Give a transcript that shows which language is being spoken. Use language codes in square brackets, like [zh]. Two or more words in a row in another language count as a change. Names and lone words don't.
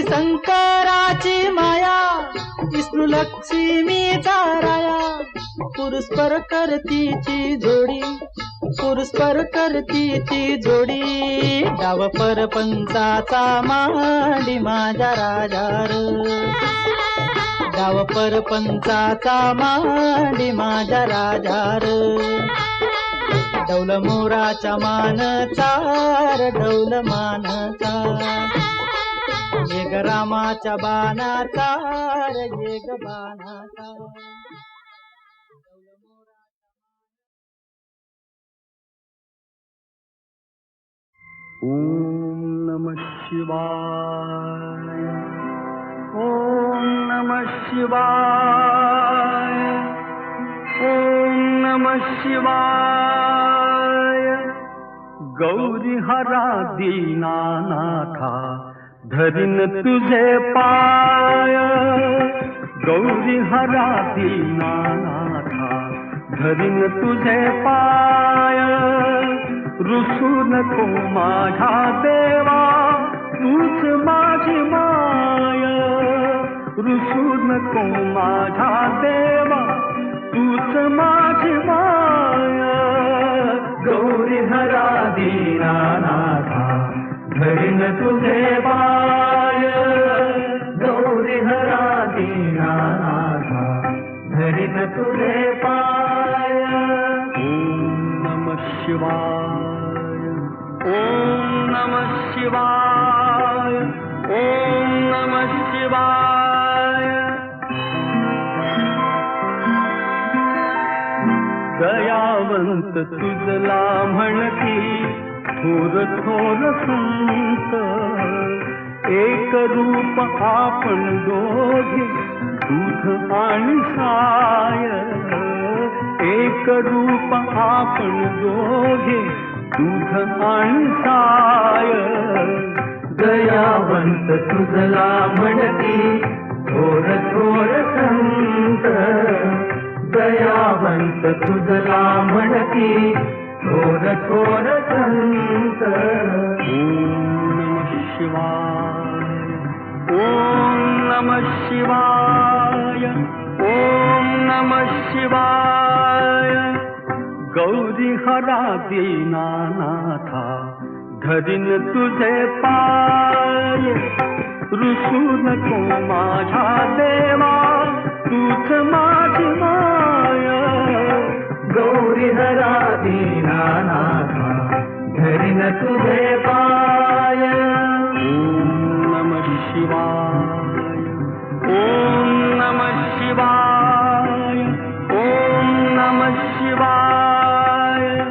[mr] शंकराची माया विष्णू लक्ष्मीचा राया पुरुषपर करतीची जोडी पुरुषपर करतीची जोडी डाव परपंचाचा मांडी माझ्या राजार डाव परपंचाचा मांडी माझ्या राजार डौल मोराच्या मानचा रे डौल मानचा ये ग रामाच्या बाणाचा रे ये ग बाणाचा [sa] ओम नमः शिवाय ओम नमः शिवाय ओम नमः शिवाय [mr] गौरी हरा दीनानाथा धरिन तुझे पाय गौरी हरा दीनानाथा धरिन तुझे पाय रुसू नको माझा देवा तूच माझी माय रुसू नको माझा देवा तूच माझी माय गौरी हरा दीनानाथा धरिन तुझे पाय गौरी हरा दीनानाथा धरिन तुझे पाय [sa] ओम नमः शिवाय ओम नमः शिवाय ओम नमः शिवाय [mr] दयावंत तुझला म्हणती थोर थोर संत एक रूप आपण दोघे दूध आणि साय एक रूप आपण दोघे दूध आणि साय दयावंत तुझला म्हणती थोर थोर संत दयावंत तुझला म्हणती थोर थोर संत [sa] ओम नमः शिवाय ओम नमः शिवाय ओम नमः शिवाय [mr] गौरी हरा दीनानाथा धरीन तुझे पाय रुसू नको माझ्या देवा तूच माझी माया गौरी हरा दीनानाथा धरीन तुझे पाय [sa] ओम नमः शिवाय ओम नमः शिवाय ओम नमः शिवाय